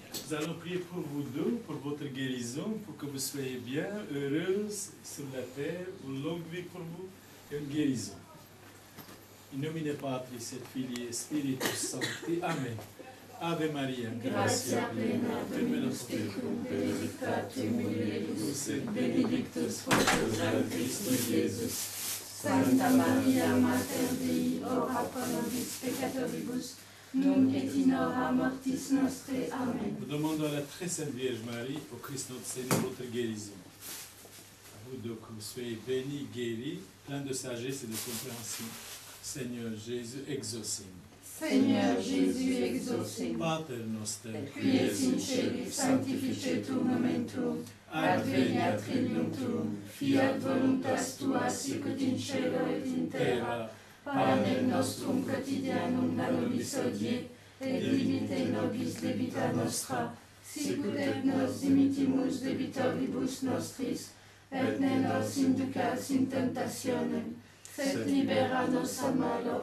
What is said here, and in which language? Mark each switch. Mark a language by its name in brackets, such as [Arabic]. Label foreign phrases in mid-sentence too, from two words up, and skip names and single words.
[French] Nous allons prier pour vous deux, pour votre guérison, pour que vous soyez bien, heureuse sur la terre, une longue vie pour vous et une guérison. [Latin] In nomine Patris et Filii et Spiritus Sancti. Amen. Ave Maria, gratia plena, Dominus tecum, benedicta tu mulieribus, et benedictus fructus ventris Iesus. Sancta Maria, Mater Dei, ora pro nobis peccatoribus, nunc et in hora mortis nostre. Amen. [French] Nous demandons à la très sainte Vierge Marie, au Christ notre Seigneur, votre guérison. À vous deux, que vous soyez bénis, guéris, pleins de sagesse et de compréhension. Seigneur Jésus, exaucez-nous. Seigneur Jésus, exaucez-nous. [Latin] Pater noster, qui es in celis, sanctificetur nomen tuum, adveniat regnum tuum, fiat voluntas tua sicut in cielo et in terra. Panem nostrum quotidianum da nobis hodie, et dimitte nobis debita nostra, sicut et nos dimittimus debitoribus nostris, et ne nos inducas in tentationem, sed libera nos a malo.